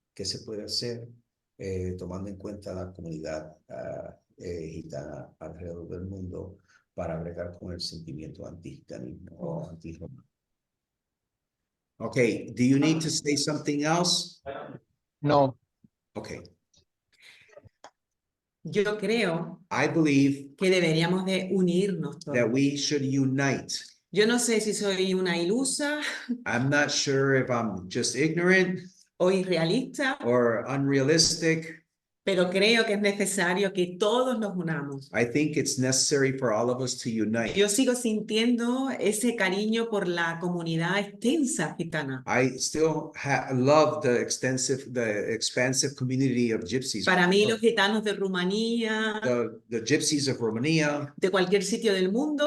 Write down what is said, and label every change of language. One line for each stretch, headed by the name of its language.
Spanish: ¿Qué se puede hacer tomando en cuenta la comunidad gitana alrededor del mundo para bregar con el sentimiento anti-gitanismo o anti-romano?
English: Okay, do you need to say something else? No. Okay,
Spanish: Yo creo
English: I believe
Spanish: que deberíamos de unirnos
English: that
Spanish: todos.
English: we should unite.
Spanish: Yo no sé si soy una ilusa
English: I'm not sure if I'm just ignorant
Spanish: o irrealista,
English: or unrealistic.
Spanish: pero creo que es necesario que todos nos unamos.
English: I think it's necessary for all of us to unite.
Spanish: Yo sigo sintiendo ese cariño por la comunidad extensa gitana.
English: I still love the expansive community of gypsies.
Spanish: Para mí, los gitanos de Rumanía,
English: The gypsies of Romania,
Spanish: de cualquier sitio del mundo,